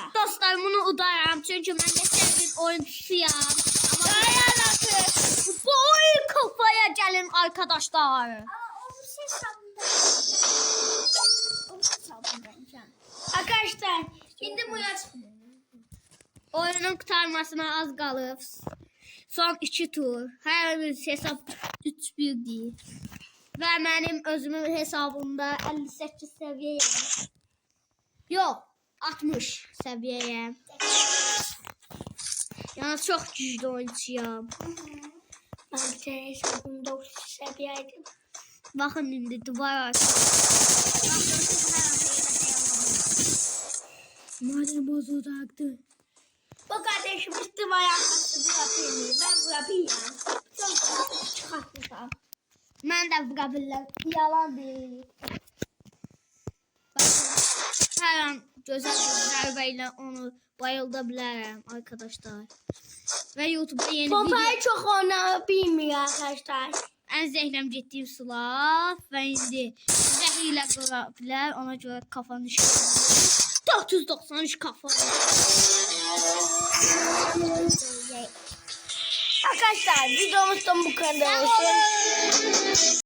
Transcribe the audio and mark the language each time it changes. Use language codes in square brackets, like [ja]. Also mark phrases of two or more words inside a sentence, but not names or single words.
[tr] Dostlar bunu udarım çünkü ben de sevdiğim oyuncusuyum. Ama bu oyun kafaya gelin arkadaşlar. Arkadaşlar şimdi Murat [az] Oyunun kurtarmasına az qalıb. Son 2 tur. Hər bir hesab 3-1 deyil. Və mənim özümün hesabımda 58 səviyyəyəm. Yox, 60 səviyyəyəm. Yəni çox güclü oyuncuyam. [tr] ben bir tane hesabımda 30 seviyeydim. [az] Baxın indi duvar arkası. [tr] Madem bozulacaktı. Bu kardeşimiz duvar arkası bırakayım. Ben bırakayım. Çok çıkartmışam. [az] Mən də vura bilirəm. Yalan deyil. Hər an gözəl bir zərbə ilə onu bayılda bilərəm arkadaşlar. Və YouTube'da yeni video. [tr] Pompayı çok oynayabiliyor arkadaşlar. [az] Ən zəhləm getdiyim silah və indi zəhlə qıra bilər. Ona görə kafanı şişirir. 493 kafa. [tr] Arkadaşlar videomuz da bu kadar olsun.